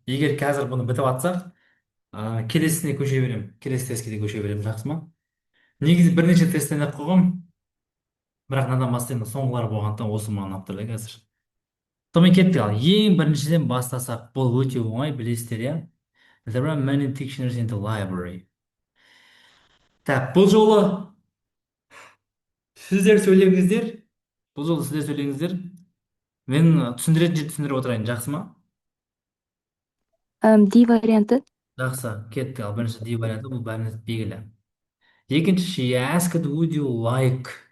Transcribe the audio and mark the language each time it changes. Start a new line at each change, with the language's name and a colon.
Kazakh: Егер қазір бұны бітіп жатсақ, келесісіне көше беремін. Келесі тестке де көше беремін, жақсы ма? Негізі бірнеше тесттен ақ қойғам, бірақ мынадан бастайын, соңғылар болғандықтан осы маған алып тұр да қазір. Сонымен кеттік ал. Ең біріншіден бастасақ, бұл өте оңай, білесіздер, иә?
English: There are many dictionaries in the library.
Kazakh: Так, бұл жолы сіздер сөйлеңіздер. Бұл жолы сіздер сөйлеңіздер. Мен түсіндіретін жерді түсіндіріп отырайын, жақсы ма? Ди варианты. Жақсы, кеттік ал. Бірінші ди варианты, бұл бәріміз белгілі. Екінші,
English: she asked would you like.